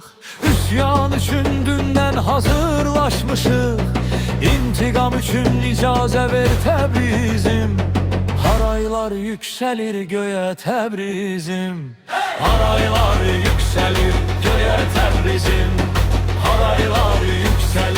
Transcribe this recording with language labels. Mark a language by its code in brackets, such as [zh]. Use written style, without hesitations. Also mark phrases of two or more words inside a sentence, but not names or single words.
[az] Üsyan üçün dündən hazırlaşmışıq, İntiqam üçün icazə ver Təbrizim. [tr] Haraylar yükselir göğe Təbrizim. Haraylar yükselir göğe Təbrizim. Haraylar yükselir